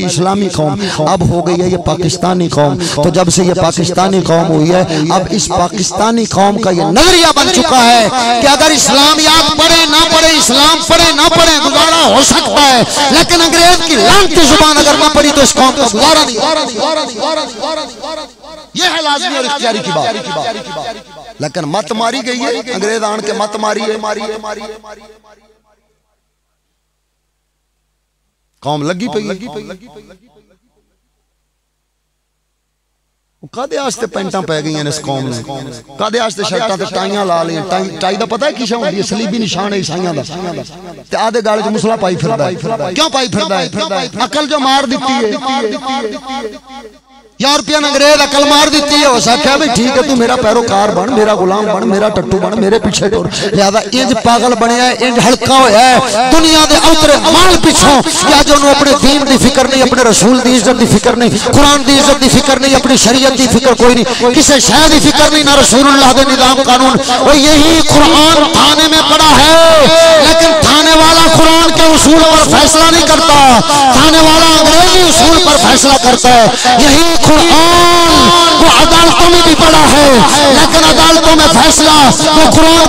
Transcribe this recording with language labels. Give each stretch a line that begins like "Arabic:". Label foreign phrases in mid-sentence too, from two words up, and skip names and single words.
Urdu: اسلامی قوم اب ہو گئی ہے یہ پاکستانی قوم تو جب سے یہ پاکستانی قوم ہوئی ہے اب اس پاکستانی قوم کا یہ نظریہ بن چکا ہے کہ اگر اسلامیات پڑھے نہ پڑھے اسلام پڑھے نہ پڑھے گزارا ہو سکتا ہے لیکن انگریز کی لعنتی زبان اگر نہ پڑھی تو اس قوم کا گزارا نہیں یہ ہے لازمی اور اختیاری کی بات لیکن مت ماری گئی ہے
Punjabi: انگریز آن کے مت ماری ہے قوم لگی پئی کدے آستے پینٹاں پہ گئی ہیں اس قوم نے کدے آستے شرطاں تے ٹائیاں لا لیں ٹائی دا پتہ ہے کی شے ہوندی ہے صلیبی نشان ہے عیسائیاں دا تے آدھے گالے وچ مسلح پائی پھردا ہے کیوں پائی پھردا ہے عقل جو مار دتی ہے یورپین انگریز عقل مار دیتی ہے ہو سکتا ہے بھئی ٹھیک ہے تو میرا پیروکار بن میرا غلام بن میرا ٹٹو بن میرے پیچھے ٹور لہذا انج پاگل بنیا ہے انج ہلکا ہویا ہے دنیا دے اوترے مال پیچھوں یا جو انہوں اپنے دین دی فکر نہیں اپنے رسول دی عزت دی فکر نہیں قرآن دی عزت دی فکر نہیں اپنی شریعت دی فکر کوئی نہیں کسی شے دی فکر نہیں نہ رسول اللہ دے نظام قانون
Urdu: وہ یہی قرآن تھانے میں پڑا ہے لیکن تھانے والا قرآن کے اصول پر فیصلہ نہیں کرتا تھانے والا انگریزی اصول پر فیصلہ کرتا ہے یہی قرآن وہ عدالتوں میں بھی پڑا ہے لیکن عدالتوں میں فیصلہ وہ قرآن